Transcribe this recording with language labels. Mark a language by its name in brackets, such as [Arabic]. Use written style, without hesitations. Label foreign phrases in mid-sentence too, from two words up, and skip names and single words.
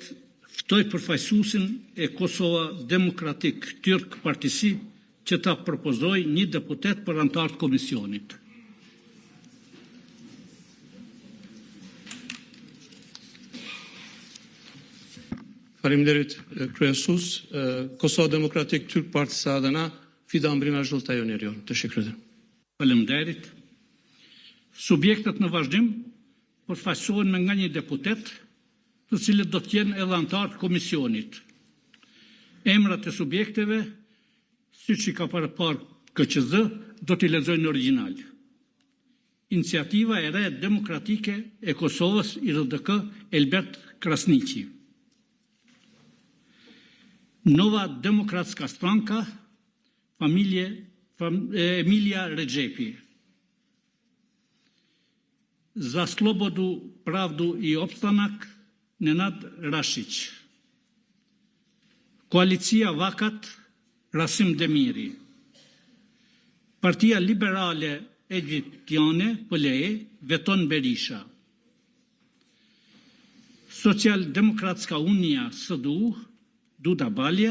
[Albanian] Ftoj përfaqësuesin e Kosova Demokratik Tyrk Partisi që ta propozoj një deputet për antar të komisionit. Faleminderit kryesues, [Turkish] Kosova Demokratik Türk Partisi adına Fidan Brina Zhultay öneriyorum. Teşekkür ederim. [Albanian] Faleminderit. Subjektet në vazhdim përfaqësohen me nga një deputet, të cilët do të jenë edhe antar të komisionit. Emrat e subjekteve, siç i ka parë KQZ, do t'i lexoj në origjinal. Iniciativa e re demokratike e Kosovës, IRDK, Elbert Krasniqi. Nova Demokratska Stranka, Emilia Regjepi. Za Slobodu, Pravdu i Opstanak, Nenad Rashić. Koalicia Vakat, Rasim Demiri. Partia Liberale Egjiptiane, PLE, Veton Berisha. Social-Demokratska Unia, SDU, Duda Balja.